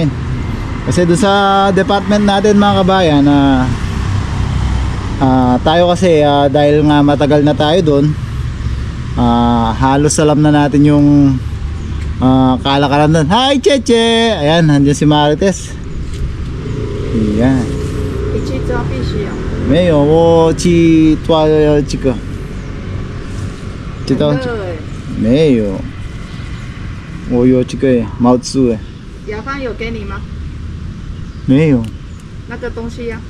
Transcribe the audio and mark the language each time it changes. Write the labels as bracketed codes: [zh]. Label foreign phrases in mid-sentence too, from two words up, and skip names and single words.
[tl] Kasi doon sa department natin mga kabayan, tayo kasi dahil nga matagal na tayo doon, halos alam na natin yung kalakaran doon. Hi Cheche! Ayan, nandiyan si Marites. Yan. [zh] 没有，我去抓这个，知道？没有，我有这个毛猪哎。雅芳有给你吗？没有。那个东西呀？